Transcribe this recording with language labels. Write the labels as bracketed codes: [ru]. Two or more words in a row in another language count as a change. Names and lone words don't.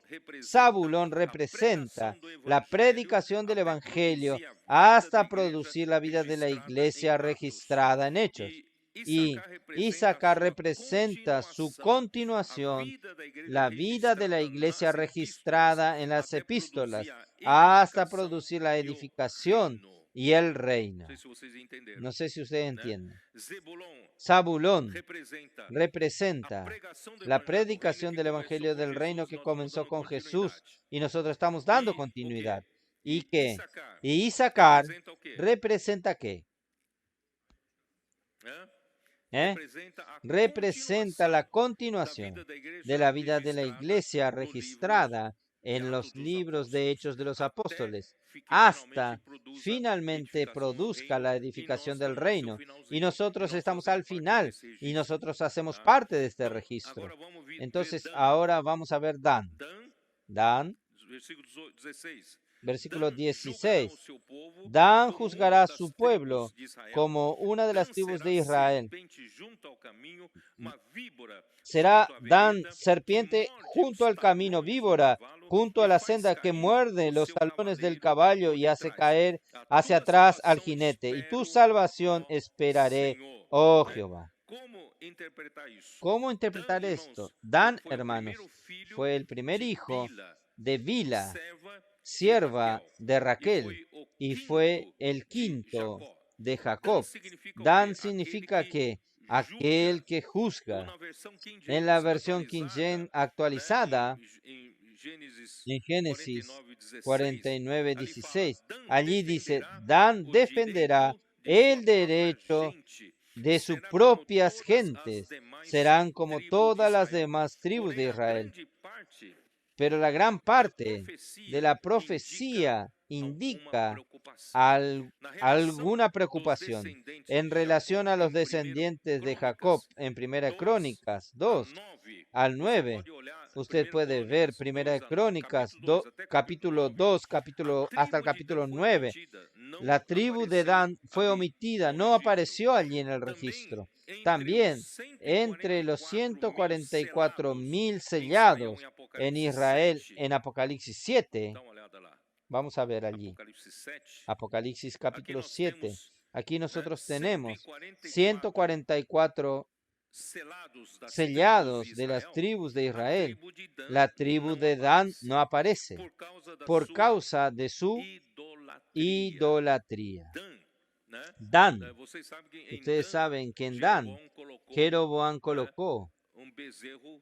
[es] Zabulón representa la predicación del Evangelio hasta producir la vida de la iglesia registrada en Hechos. Y Isaacar representa su continuación, la vida de la iglesia registrada en las epístolas, hasta producir la edificación y el reino. [pt] Não sei se vocês entenderam. [es] No sé si ustedes [pt] Né? [es] entienden. Zebulon Zabulón [pt] representa a [es] representa [pt] pregação do [es] la [pt] evangelho do reino [es] predicación [pt] que [es] del [pt] começou [es] Evangelio [pt] com [es] del Reino [pt] Jesus, que nós estamos [es] comenzó [pt] dando [es] con Jesús [pt] continuidade. [es] y nosotros estamos dando [pt] E o quê? [es] continuidad. ¿Y [pt] E [es] qué? [pt] Issacar [es] Y Isaacar [pt] representa o quê? [es] representa qué? Hã? ¿Eh? [pt] Representa a [es] Representa la [pt] continuação [es] continuación [pt] da vida [es] de la vida de la iglesia [pt] registrada [es] registrada [pt] de [es] en los [pt] Atos dos [es] libros de [pt] Apóstolos, [es] Hechos de los [pt] até [es] Apóstoles, [pt] que [es] hasta [pt] finalmente [es] finalmente produzca la edificación del reino. Y nosotros estamos al final y nosotros hacemos parte de este registro. Entonces ahora vamos a ver Dan. Dan, versículo 16. versículo [pt] Dan julgará o [es] 16. [pt] seu povo [es] Dan [pt] como [es] juzgará [pt] uma [es] a [pt] das [es] su [pt] tribos [es] pueblo [pt] de Israel. [es] como una de las [pt] Dan [es] tribus [pt] será [es] de Israel. [pt] serpente junto ao caminho, uma víbora [es] Será [pt] junto à [es] Dan [pt] vereda, [es] serpiente [pt] que morde [es] junto [pt] os [es] al camino, [pt] talões do [es] víbora [pt] cavalo [es] junto [pt] e [es] a la [pt] faz [es] senda que [pt] cair [es] muerde [pt] o [es] los [pt] seu [es] talones del [pt] cavaleiro [es] caballo [pt] por [es] y hace [pt] detrás. [es] caer [pt] A [es] hacia [pt] tua [es] atrás al [pt] salvação [es] jinete. Y tu [pt] espero, [es] salvación [pt] ó [es] esperaré, [pt] Senhor. [es] oh [pt] Né? [es] Jehová. [pt] Como interpretar isso? [es] ¿Cómo [pt] Dan, [es] interpretar [pt] irmãos, [es] esto? Dan, [pt] foi o [es] hermanos, [pt] primeiro filho [es] fue el primer [pt] de [es] hijo [pt] Bila, [es] de Bila, [pt] serva de [es] sierva [pt] Raquel, [es] de [pt] e [es] Raquel, [pt] foi o [es] y fue [pt] quinto [es] el [pt] de [es] quinto [pt] Jacó. [es] de [pt] Dan [es] Jacob. [pt] significa o [es] Dan [pt] quê? [es] significa que [pt] Julga, [es] aquel que [pt] ou [es] juzga. [pt] na versão King [es] En la [pt] James [es] versión King James [pt] atualizada, [es] actualizada, [pt] em Gênesis [es] en Génesis [pt] 49:16, [es] 49:16, ali fala, Dan allí dice, [pt] defenderá [es] Dan [pt] o [es] defenderá [pt] direito de [es] el [pt] sua própria [es] derecho [pt] gente, [es] de sus [pt] será como [es] propias [pt] todas as [es] gentes, [pt] demais [es] serán como [pt] tribos de [es] todas las [pt] Israel. [es] demás tribus de [pt] Porém, a [es] Israel. [pt] grande parte [es] Pero la gran [pt] da [es] parte de la [pt] profecia [es] profecía [pt] alguma indica preocupação. Na relação [es] alguna [pt] dos [es] preocupación [pt] descendentes [es] en [pt] de [es] relación [pt] Jacó, [es] a los [pt] em 1 [es] descendientes de Jacob [pt] Crônicas [es] en Primera [pt] 2 [es] Crónicas [pt] a [es] 2 [pt] 9, [es] al [pt] você [es] 9. [pt] pode olhar [es] Usted [pt] 1 [es] puede ver [pt] Crônicas [es] Primera [pt] 2 a 9, [es] Crónicas [pt] capítulo 2 até capítulo [es] capítulo [pt] 9. [es] 2 [pt] A [es] hasta el [pt] tribo de Dan [es] capítulo [pt] foi [es] 9. [pt] omitida, não [es] La tribu de [pt] apareceu [es] Dan fue [pt] ali [es] omitida, [pt] no [es] no [pt] registro. [es] apareció allí en el [pt] Também [es] registro. [pt] entre [es] También [pt] os [es] entre los [pt] 144.000 [es] 144.000 [pt] selados [es] sellados [pt] em [es] en [pt] Apocalipse [es] Israel [pt] 7. [es] en Apocalipsis 7, [pt] Dá uma olhada lá. [es] vamos a ver allí. [pt] Apocalipse 7. [es] Apocalipsis [pt] Aqui [es] capítulo [pt] nós [es] 7. [pt] temos [es] Aquí nosotros tenemos [pt] 144 [es] 144 [pt] selados das tribos de [es] sellados de las [pt] Israel. [es] tribus de [pt] A [es] Israel. [pt] tribo de Dan [es] La tribu [pt] não [es] de Dan [pt] aparece [es] no aparece [pt] por [es] por [pt] causa [es] causa de su [pt] idolatria. [es] idolatría. [pt] Dan, né? [es] Dan, [pt] Vocês sabem que em [es] ustedes Dan, saben que en Dan, [pt] Jeroboam colocou [es] Jeroboam colocó [pt] bezerro